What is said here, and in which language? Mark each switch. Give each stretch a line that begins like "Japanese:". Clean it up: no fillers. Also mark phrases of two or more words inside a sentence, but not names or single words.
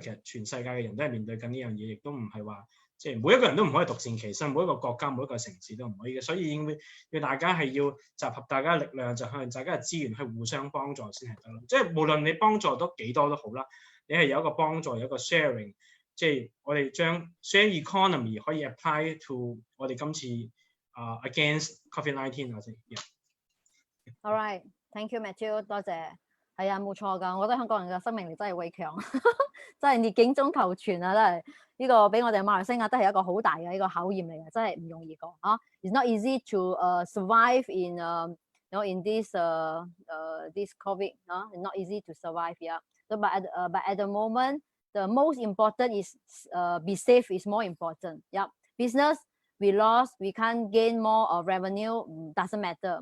Cantonese: 其實全世界嘅人都係面對緊呢樣嘢，亦都唔係話即係每一個人都唔可以獨善其身，每一個國家每一個城市都唔可以嘅，所以要大家係要集合大家嘅力量，就向大家嘅資源去互相幫助先係得咯。即係無論你幫助到幾多都好啦，你係有一個幫助，有一個 sharing， 即係我哋將
English: share economy
Cantonese: 可以
English: apply to
Cantonese: 我哋今次against COVID-19 啊先。
English: All right, thank you Matthew，
Cantonese: 多謝。係啊，冇錯㗎，我覺得香港人嘅生命力真係偉強，真係逆境中求存啊！真係呢個俾我哋馬來西亞都係一個好大嘅一個考驗嚟嘅，真係唔容易講啊。
English: It's not easy to survive in in this this COVID. It's not easy to survive, yeah. So, but at the moment, the most important is be safe is more important. Yeah, business we lost, we can't gain more revenue, doesn't matter.